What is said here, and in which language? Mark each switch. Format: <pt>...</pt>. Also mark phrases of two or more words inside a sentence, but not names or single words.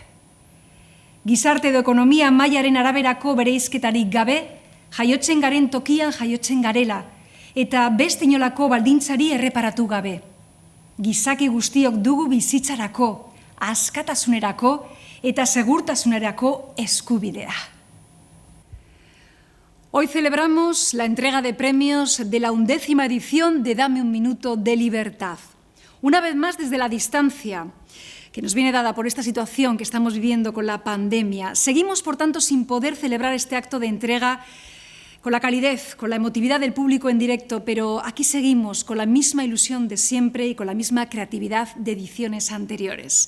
<eu>Gizarte edo ekonomia mailaren araberako bereizketarik gabe, jaiotzen garen tokian jaiotzen garela, eta beste inolako baldintzari erreparatu gabe. Gizaki guztiok dugu bizitzarako, askatasunerako eta segurtasunerako eskubidea.</eu> <es>Hoy celebramos la entrega de premios de la 11ª edición de Dame un Minuto de Libertad. Una vez más desde la distancia que nos viene dada por esta situación que estamos viviendo con la pandemia. Seguimos, por tanto, sin poder celebrar este acto de entrega con la calidez, con la emotividad del público en directo, pero aquí seguimos con la misma ilusión de siempre y con la misma creatividad de ediciones anteriores.</es>